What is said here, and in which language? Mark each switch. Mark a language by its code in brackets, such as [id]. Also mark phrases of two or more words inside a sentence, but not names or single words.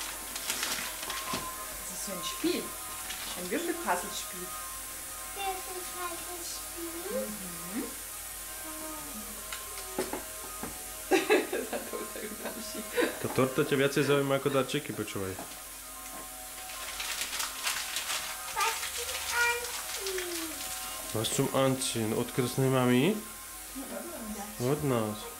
[de] Das ist so ein Spiel. Ein Würfelpuzzle-Spiel. Wir sind Spiel. [sk] Tá torta ťa viacej zaujíma ako darčeky, počúvaj. [de] Was Was zum Anziehen? zum Anziehen? [sk] Od krstnej mami? Od nás.